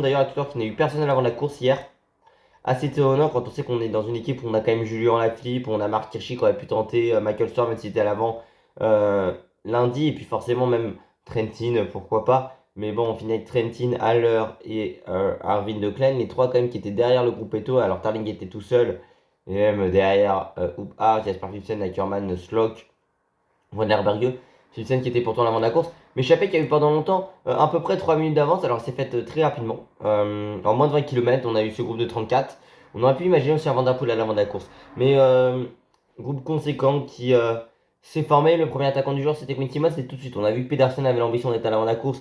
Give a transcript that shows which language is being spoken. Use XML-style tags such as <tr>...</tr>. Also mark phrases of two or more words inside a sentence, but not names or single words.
<fr>D'ailleurs, la tudor qui n'a eu personne avant la course hier. Assez étonnant quand on sait qu'on est dans une équipe où on a quand même Julien Lafilippe, où on a Marc Hirschi qui aurait pu tenter Michael Storm même s'il était à l'avant lundi, et puis forcément même Trentin, pourquoi pas. Mais bon, on finit avec Trentin, Haller et Arvin de Klein, les trois quand même qui étaient derrière le groupe Eto. Alors Tarling était tout seul, et même derrière Hoop Hart, Jasper Philipsen, Ackermann, Slock, Van der Berge. Philipsen qui était pourtant l'avant de la course. Mais Chappé qui a eu pendant longtemps à peu près 3 minutes d'avance, alors c'est fait très rapidement. En moins de 20 km, on a eu ce groupe de 34. On aurait pu imaginer aussi un Van der Poel à l'avant de la course. Mais groupe conséquent qui s'est formé. Le premier attaquant du jour, c'était Quinn Simmons. Et tout de suite, on a vu que Pedersen avait l'ambition d'être à l'avant de la course.</fr>